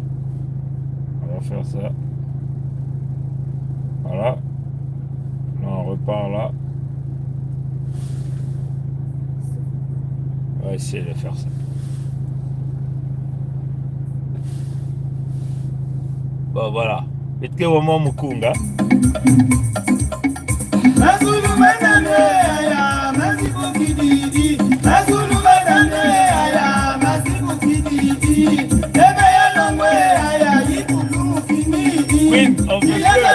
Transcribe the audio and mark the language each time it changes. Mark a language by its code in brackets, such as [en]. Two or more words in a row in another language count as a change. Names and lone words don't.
[fr] On va faire ça. Voilà. Là, on repart là. On va essayer de faire ça. Bon, voilà. Bitke wamo mukunga. [en] Queen of the